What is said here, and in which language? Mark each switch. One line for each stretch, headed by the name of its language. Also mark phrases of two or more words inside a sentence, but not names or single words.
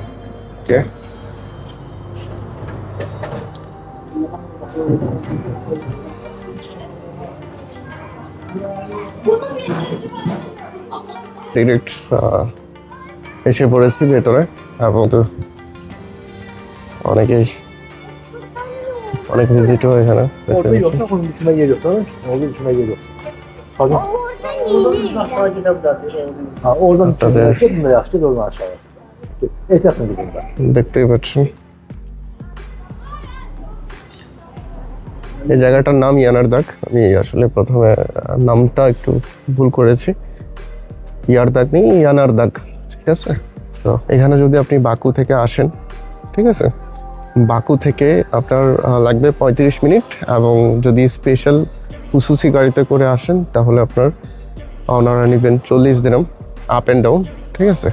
Bangla: ওকে, ডিরেক্ট এসে পড়েছি ভেতরে এবং তো অনেক ভিজিটও এখানে।
Turkish: Orada yok da onun dışına geliyor. Tamam mı? Onun dışına geliyor. Pardon. Ha, oradan Tabii. çıkıyor. Bunu da yakacağız oradan aşağıya. Etrafına gidiyorum ben.
Bangla: দেখতেই পাচ্ছেন এই জায়গাটার নাম ইয়ানারদাগ। আমি আসলে প্রথমে নামটা একটু ভুল করেছি, ইয়ারদাগ নেই, ইয়ানারদাগ, ঠিক আছে? তো এখানে যদি আপনি বাকু থেকে আসেন, ঠিক আছে, বাকু থেকে আপনার লাগবে 35 মিনিট, এবং যদি স্পেশাল খুসুসি গাড়িতে করে আসেন তাহলে আপনার ওনারা নেবেন 40 দিরহাম
English: up and down,
Bangla: ঠিক আছে?